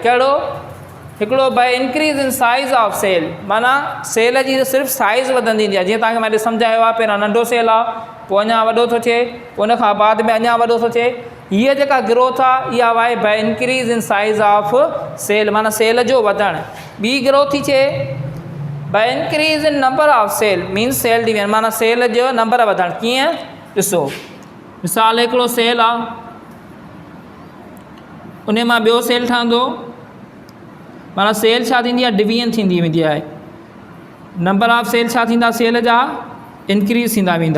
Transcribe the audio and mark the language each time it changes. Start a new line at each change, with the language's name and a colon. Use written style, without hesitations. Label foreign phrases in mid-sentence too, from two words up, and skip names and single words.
Sindhi: कहिड़ो, हिकिड़ो
English: by increase in size of cell,
Sindhi: माना सेल जी सिर्फ़ु साइज़ वधंदी ईंदी आहे। जीअं तव्हांखे मां सम्झायो आहे, पहिरियां नंढो सेल आहे, पोइ अञा वॾो थो थिए, पोइ उनखां बाद में अञा वॾो थो थिए। हीअ जेका ग्रोथ आहे इहा आहे
English: by increase in size of cell,
Sindhi: माना सेल जो वधणु। ॿी ग्रोथ थी थिए
English: by increase in number of cell, means cell division,
Sindhi: माना सेल जो नंबर वधणु। कीअं, ॾिसो मिसाल हिकिड़ो सेल आहे, उन मां ॿियो सेल ठहंदो, माना सेल छा थींदी आहे, डिवीजन थींदी वेंदी आहे।
English: number of cell
Sindhi: छा थींदा, सेल जा इंक्रीज़ थींदा वेंदा।